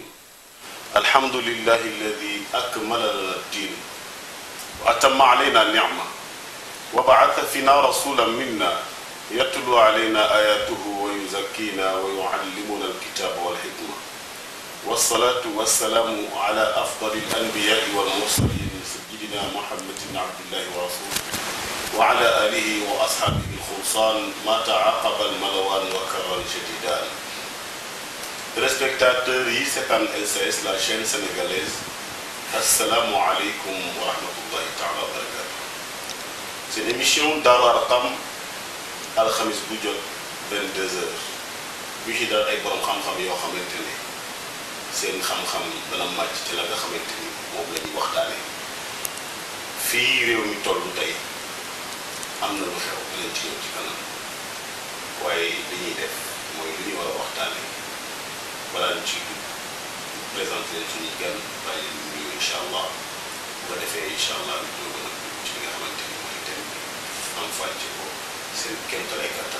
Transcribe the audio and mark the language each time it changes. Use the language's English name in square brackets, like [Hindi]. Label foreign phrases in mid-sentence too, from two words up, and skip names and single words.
[Arabic] الحمد لله الذي أكمل لنا الدين وأتم علينا النعمة وبعث فينا رسولا منا يتلو علينا آياته ويزكينا ويعلمنا الكتاب والحكمة والصلاة والسلام على أفضل الأنبياء والمرسلين سيدنا محمد بن عبد الله ورسوله وعلى آله وأصحابه الخلصان ما تعاقب الملوان وكرا شديدا. [Wolof] Respectateurs yi seetaan LCS [French] la chaîne sénégalaise, [Arabic] السلام عليكم ورحمة الله تعالى وبركاته. [French] C'est une émission [Wolof] Daaru Arqam alxamis bu jot 22h bu ci dal ay borom xam-xam yoo xamante ne seen xam-xam dana màcc ci la nga xamante ni moom la ñuy waxtaane. Fii réew mi toll tey am na lu xew dinañ ci ñëw ci kanam waaye li ñuy def mooy li ñu war a waxtaane balaa ñu ci présenté leen suñuy gan bàyyi leen nuyu [Arabic] إن شاء الله [Wolof] bu ko defee [Arabic] إن شاء الله [Wolof] ñu ñoo gën a dugg ci li nga xamante ni mooy thème bi am fàcce ko seen kéemtalaay kattan.